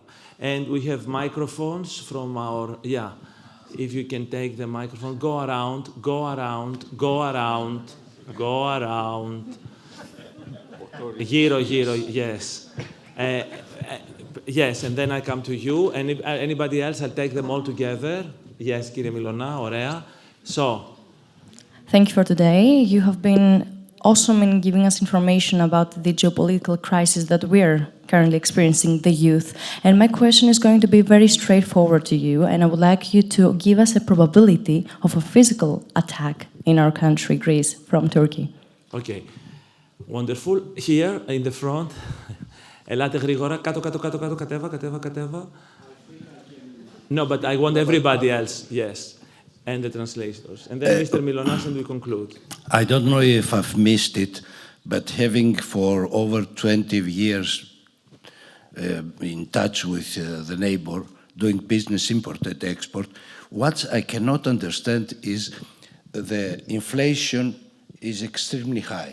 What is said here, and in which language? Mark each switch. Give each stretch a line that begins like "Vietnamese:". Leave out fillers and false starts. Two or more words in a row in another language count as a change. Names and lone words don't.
English: And we have microphones from our, if you can take the microphone. Go around, go around, go around, go around. Giro, yes. Yes, and then I come to you. And if anybody else, I'll take them all together. Yes,
Greek: κύριε Μιλωνά, ωραία.
English: So. Thank you for today. You have been awesome in giving us information about the geopolitical crisis that we're currently experiencing the youth. And my question is going to be very straightforward to you, and I would like you to give us a probability of a physical attack in our country, Greece, from Turkey. Okay. Wonderful. Here, in the front.
Greek: Ελάτε γρήγορα. Κάτω. Κατέβα.
English: No, but I want everybody else. Yes. And the translators. And then Mr. Milonas, and we conclude. I don't know if I've missed it, but having for over 20 years in touch with the neighbor, doing business import and export, what I cannot understand is the inflation is extremely high.